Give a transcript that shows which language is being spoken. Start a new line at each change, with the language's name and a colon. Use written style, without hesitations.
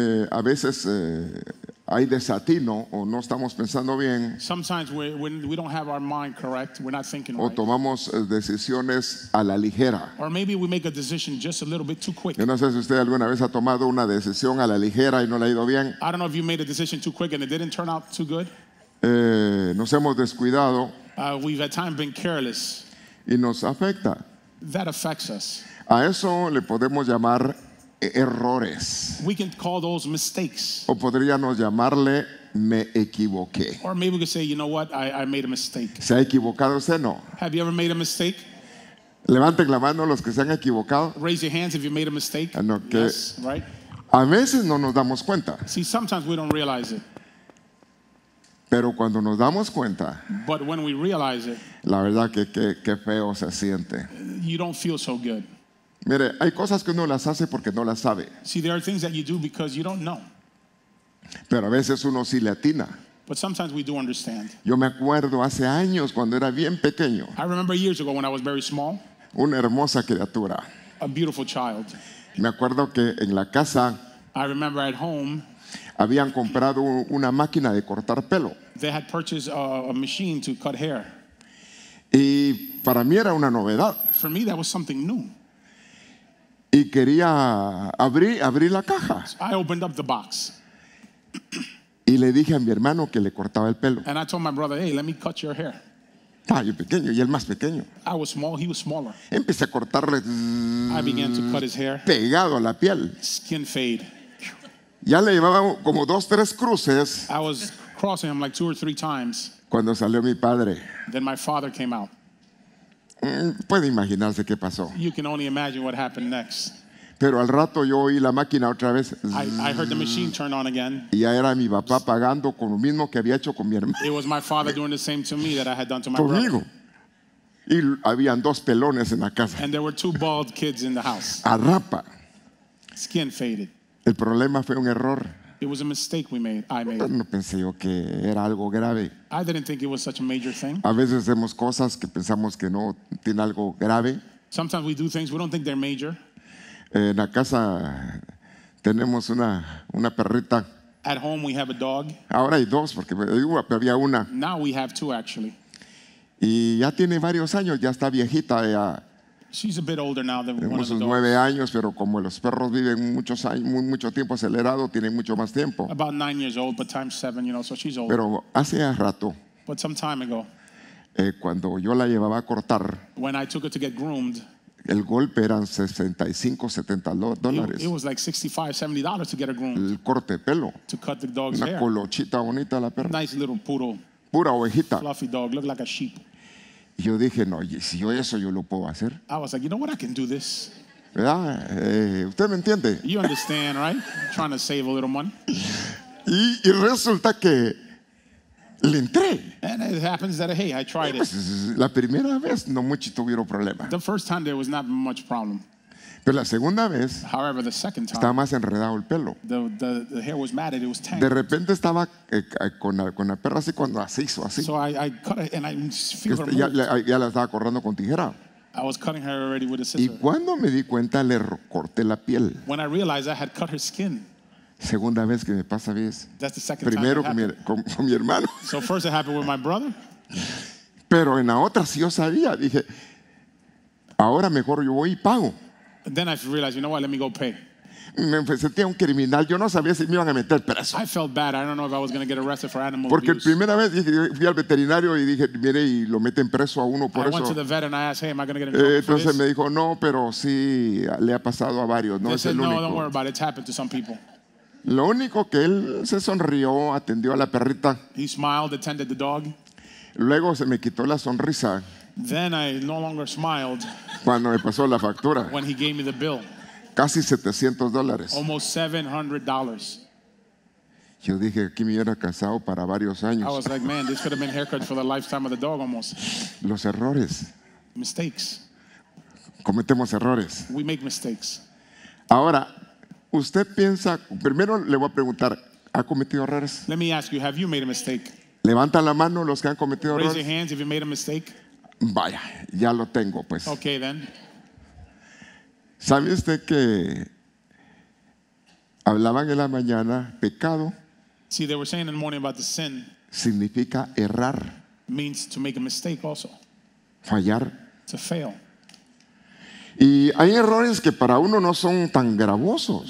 Spanish: A veces hay desatino o no estamos pensando bien
English: Sometimes we don't have our mind correct, we're not thinking
Spanish: o
English: right.
Spanish: tomamos decisiones a la ligera.
English: Or maybe we make a decision just a little bit too quick.
Spanish: Yo no sé si usted alguna vez ha tomado una decisión a la ligera y no le ha ido bien.
English: I don't know if you made a decision too quick and it didn't turn out too good.
Spanish: Nos hemos descuidado
English: We've at times been careless.
Spanish: y nos afecta.
English: That affects us.
Spanish: A eso le podemos llamar errores
English: We can call those mistakes.
Spanish: o podríamos llamarle me equivoqué.
English: Or maybe we could say, you know what, I made a mistake.
Spanish: ¿Se ha equivocado usted? No.
English: Have you ever made a mistake?
Spanish: Levanten la mano los que se han equivocado.
English: Raise your hands if you made a mistake.
Spanish: No, que
English: Yes, right?
Spanish: a veces no nos damos cuenta,
English: See, sometimes we don't realize it.
Spanish: pero cuando nos damos cuenta,
English: But when we realize it,
Spanish: la verdad que feo se siente.
English: you don't feel so good.
Spanish: Mire, hay cosas que uno las hace porque no las sabe,
English: See, there are things that you do because you don't know.
Spanish: pero a veces uno sí le atina.
English: But sometimes we do understand.
Spanish: Yo me acuerdo hace años cuando era bien pequeño,
English: I remember years ago when I was very small,
Spanish: una hermosa criatura.
English: a beautiful child.
Spanish: Me acuerdo que en la casa
English: I remember at home,
Spanish: habían comprado una máquina de cortar pelo
English: they had purchased a machine to cut hair.
Spanish: y para mí era una novedad
English: For me, that was something new.
Spanish: y quería abrir la caja
English: I opened up the box
Spanish: y le dije a mi hermano que le cortaba el pelo.
English: and I told my brother, hey, let me cut your hair.
Spanish: Estaba yo pequeño y él más pequeño.
English: I was small, he was smaller.
Spanish: Empecé a cortarle
English: I began to cut his hair,
Spanish: pegado a la piel.
English: skin fade.
Spanish: Ya le llevaba como 2, 3 cruces
English: I was crossing him like 2 or 3 times.
Spanish: cuando salió mi padre.
English: Then my father came out.
Spanish: Puede imaginarse qué pasó.
English: You can only imagine what happened next.
Spanish: Pero al rato yo oí la máquina otra vez
English: I heard the machine turn on again.
Spanish: y ya era mi papá pagando con lo mismo que había hecho con mi hermano.
English: It was my father doing the same to me that I had done to my brother.
Spanish: Conmigo. Y habían 2 pelones en la casa.
English: And there were 2 bald kids in the house.
Spanish: A rapa.
English: Skin faded.
Spanish: El problema fue un error.
English: It was a mistake I made.
Spanish: No pensé yo que era algo grave.
English: I didn't think it was such a major thing.
Spanish: A veces hacemos cosas que pensamos que no tiene algo grave.
English: Sometimes we do things we don't think they're major.
Spanish: En la casa tenemos una perrita.
English: At home we have a dog.
Spanish: Ahora hay 2 porque había una.
English: Now we have 2 actually.
Spanish: Y ya tiene varios años, ya está viejita. Ya
English: She's a bit older now than one
Spanish: tenemos
English: of the
Spanish: sus
English: dogs.
Spanish: 9 años, pero como los perros viven muchos años, mucho tiempo acelerado, tienen mucho más tiempo.
English: About 9 years old, but times 7, so she's old.
Spanish: Pero hace rato,
English: But some time ago,
Spanish: cuando yo la llevaba a cortar,
English: when I took her to get groomed,
Spanish: el golpe eran 65, 70 dólares.
English: it was like $65, $70 to get her groomed,
Spanish: El corte de pelo.
English: to cut the dog's
Spanish: Una
English: hair.
Spanish: colochita bonita la perra.
English: Nice little poodle,
Spanish: Pura ovejita.
English: fluffy dog, looked like a sheep.
Spanish: Y yo dije, no, y si yo eso yo lo puedo hacer.
English: I was like, you know what, I can do this.
Spanish: ¿Verdad? ¿Usted me entiende?
English: You understand, right? Trying to save a little money.
Spanish: Y resulta que le entré.
English: And it happens that, hey, I tried it.
Spanish: Pues, la primera vez no mucho tuvieron problema.
English: The first time there was not much problem.
Spanish: Pero la segunda vez
English: However, the second
Spanish: estaba
English: time,
Spanish: más enredado el pelo.
English: the hair was matted, it was
Spanish: De
English: tangled.
Spanish: repente estaba con la perra así cuando así hizo así.
English: So I cut it and I feel her
Spanish: Ya,
English: move.
Spanish: ya la estaba cortando con tijera.
English: I was cutting her already with a
Spanish: Y
English: scissor.
Spanish: cuando me di cuenta le corté la piel.
English: When I realized I had cut her skin,
Spanish: Segunda vez que me pasa, ¿ves?
English: that's the second
Spanish: Primero
English: time it
Spanish: con
English: happened.
Spanish: con mi hermano.
English: So first it happened with my brother.
Spanish: Pero en la otra sí yo sabía. Dije, ahora mejor yo voy y pago.
English: And then I realized, you know what, let me go pay.
Spanish: Me sentía un criminal. Yo no sabía si me iban a meter preso.
English: I felt bad. I don't know if I was going to get arrested for animal
Spanish: Porque la
English: abuse.
Spanish: primera vez dije, fui al veterinario y dije, mire, y lo meten preso a uno por
English: I went to
Spanish: eso.
English: the vet and I asked, hey, am I going to get in trouble for
Spanish: Entonces
English: this?
Spanish: me dijo, no, pero sí le ha pasado a varios, no
English: They
Spanish: es
English: said,
Spanish: el
English: no, don't worry
Spanish: único.
English: about it. It's happened to some people.
Spanish: Lo único que él se sonrió, atendió a la perrita.
English: He smiled, attended the dog.
Spanish: Luego se me quitó la sonrisa
English: Then I no longer smiled
Spanish: cuando me pasó la factura.
English: when he gave me the bill.
Spanish: Casi $700.
English: Almost $700.
Spanish: Yo dije, aquí me hubiera casado para varios
English: I
Spanish: años.
English: was like, man, this could have been haircuts for the lifetime of the dog almost.
Spanish: Los errores.
English: Mistakes.
Spanish: Cometemos errores.
English: We make mistakes.
Spanish: Ahora, usted piensa, primero le voy a preguntar, ¿ha cometido errores?
English: Let me ask you, have you made a mistake?
Spanish: Levantan la mano los que han cometido
English: Raise your
Spanish: errores.
English: hands if you made a mistake.
Spanish: Vaya, ya lo tengo pues.
English: Okay, then.
Spanish: ¿Sabe usted que hablaban en la mañana? Pecado
English: See, they were saying in the morning about the sin
Spanish: significa errar,
English: means to make a mistake also,
Spanish: fallar.
English: to fail.
Spanish: Y hay errores que para uno no son tan gravosos.